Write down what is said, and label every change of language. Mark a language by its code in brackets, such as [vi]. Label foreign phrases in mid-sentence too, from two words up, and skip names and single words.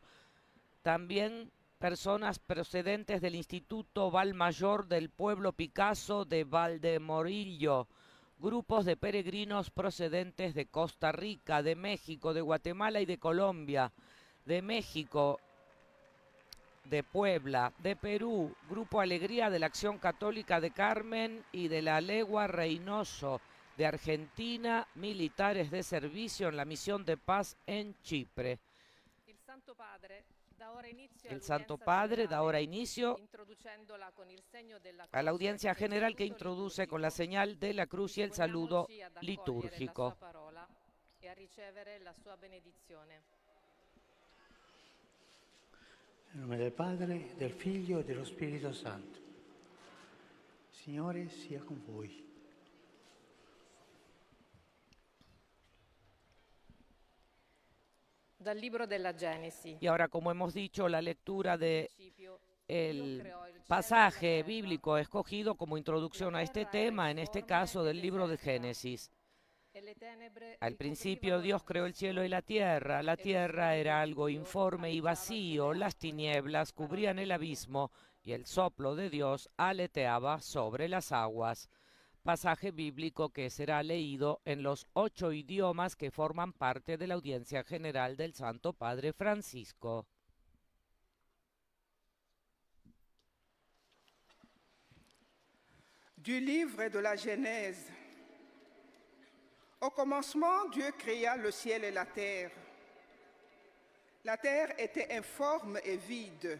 [es] También personas procedentes del Instituto Valmayor del Pueblo Picasso de Valdemorillo, grupos de peregrinos procedentes de Costa Rica, de México, de Guatemala y de Colombia, de México, de Puebla, de Perú, Grupo Alegría de la Acción Católica de Carmen y de la Legua Reynoso, de Argentina, militares de servicio en la misión de paz en Chipre. El Santo Padre da ahora inicio a la audiencia general, que introduce con la señal de la cruz y el saludo litúrgico. [it] Nel nome del Padre, del Figlio e dello Spirito Santo. Signore sia con voi. Dal libro della Genesi. [es] Y ahora, como hemos dicho, la lectura de el pasaje bíblico escogido como introducción a este tema, en este caso del libro de Génesis. Al principio Dios creó el cielo y la tierra era algo informe y vacío, las tinieblas cubrían el abismo y el soplo de Dios aleteaba sobre las aguas. Pasaje bíblico que será leído en los 8 idiomas que forman parte de la audiencia general del Santo Padre Francisco. [fr] Du livre de la Genèse. Au commencement, Dieu créa le ciel et la terre. La terre était informe et vide.